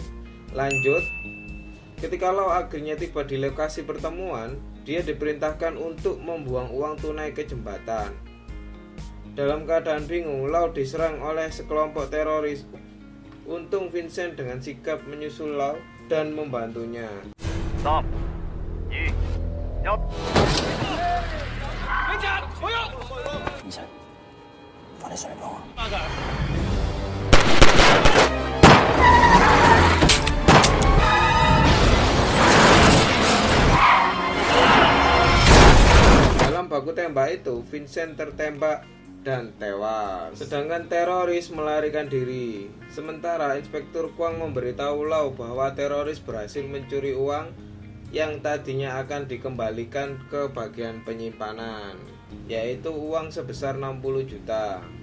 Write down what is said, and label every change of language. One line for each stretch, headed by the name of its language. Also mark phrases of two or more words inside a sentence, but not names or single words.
Indonesian: Lanjut, ketika Lau akhirnya tiba di lokasi pertemuan, dia diperintahkan untuk membuang uang tunai ke jembatan. Dalam keadaan bingung, Lau diserang oleh sekelompok teroris. Untung Vincent dengan sigap menyusul Lau dan membantunya. 3、2、1。
Cantonese: Vincent，快啲上嚟幫我。
Indonesian: Dalam baku tembak itu, Vincent tertembak dan tewas. Sedangkan teroris melarikan diri. Sementara Inspektur Kwang memberitahu Lau bahwa teroris berhasil mencuri uang yang tadinya akan dikembalikan ke bagian penyimpanan, yaitu uang sebesar 60 juta.